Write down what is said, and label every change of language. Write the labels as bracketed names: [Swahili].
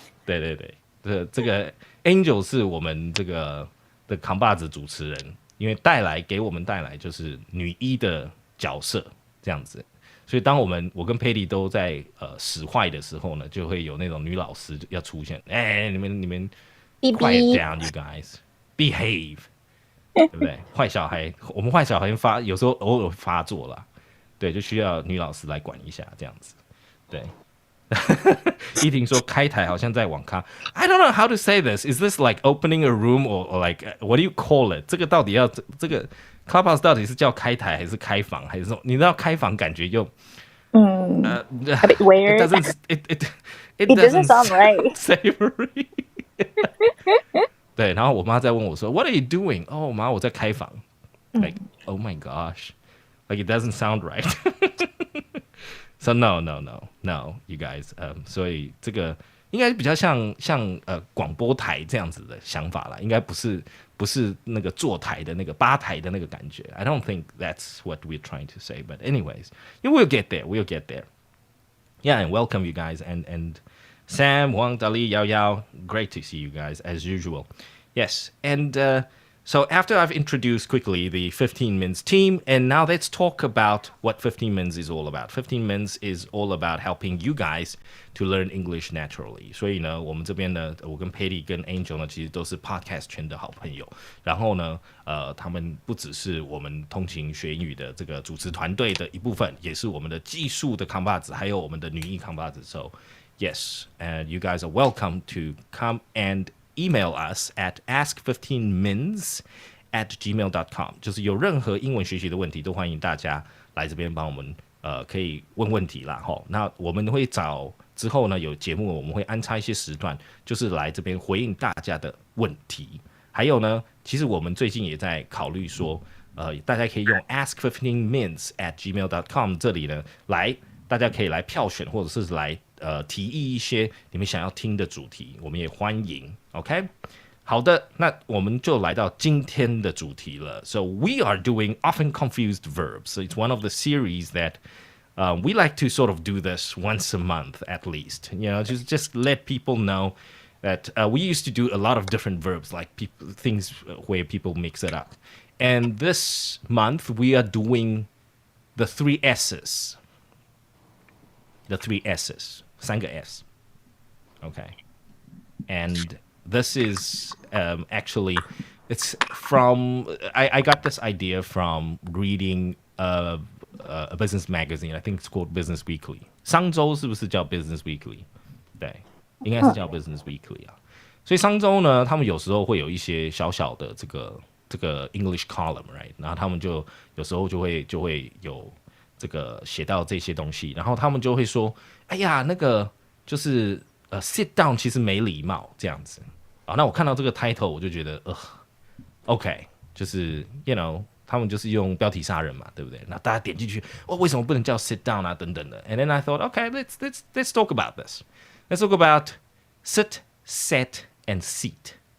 [Chinese] 对，这个 Angel 是我们这个的扛把子主持人，因为给我们带来就是女一的角色这样子，所以当我跟 Paddy 都在使坏的时候呢，就会有那种女老师要出现，你们 [English] quiet down you guys behave。 [Chinese] 对不对？坏小孩，我们坏小孩有时候偶尔发作啦，对，就需要女老师来管一下这样子。对，依婷说开台好像在网咖 ， [English] I don't know how to say this. Is this like opening a room or like what do you call it？ [Chinese] 这个到底这个 Clubhouse 到底是叫开台还是开房还是说？你知道开房感觉就 [English] a bit weird. It doesn't sound right. [Chinese] Savory 对，然后我妈在问我说 [English] "What are you doing?" [Chinese] 哦，妈，我在开房。 [English] Like, oh my gosh, like it doesn't sound right. So no, you guys. [Chinese] 所以这个应该比较像广播台这样子的想法啦，应该不是那个坐台的那个吧台的那个感觉。 [English] I don't think that's what we're trying to say, but anyways, we'll get there. Yeah, and welcome you guys and Sam, Wang, Dali, Yao Yao, great to see you guys as usual. Yes, and so after I've introduced quickly the 15 Minutes team, and now let's talk about what 15 Minutes is all about. 15 Minutes is all about helping you guys to learn English naturally. [Chinese] 所以呢，我们这边呢，我跟 Paddy 跟 Angel 呢，其实都是 podcast 圈的好朋友。然后呢，他们不只是我们通勤学英语的这个主持团队的一部分，也是我们的技术的扛把子，还有我们的女艺扛把子。 [English] So yes, and you guys are welcome to come and email us at ask15mins@gmail.com， [Chinese] 就是有任何英文学习的问题，都欢迎大家来这边帮我们可以问问题啦齁。那我们会找之后呢有节目，我们会安插一些时段，就是来这边回应大家的问题。还有呢，其实我们最近也在考虑说，大家可以用 ask15mins@gmail.com 这里呢大家可以来票选，或者是来提议一些你们想要听的主题，我们也欢迎。 OK， 好的，那我们就来到今天的主题了。 [English] So we are doing often confused verbs. So it's one of the series that we like to sort of do this once a month at least. You know, just let people know that we used to do a lot of different verbs, like things where people mix it up. And this month we are doing the 3 S's. The 3 S's. 3个 S. Okay. And this is actually, it's from, I got this idea from reading a business magazine. I think it's called Business Weekly. [Chinese] 商周是不是叫 Business Weekly? 对，应该是叫 Business Weekly 啊。所以商周呢，他们有时候会有一些小小的这个 English column, right? 然后他们就有时候就会有这个写到这些东西，然后他们就会说，哎呀，那个就是sit down 其实没礼貌这样子啊。那我看到这个 title 我就觉得OK， 就是 you know 他们就是用标题杀人嘛，对不对？那大家点进去，为什么不能叫 sit down 啊等等的 ？ [English] And then I thought, okay, let's talk about this. Let's talk about sit, set, and seat.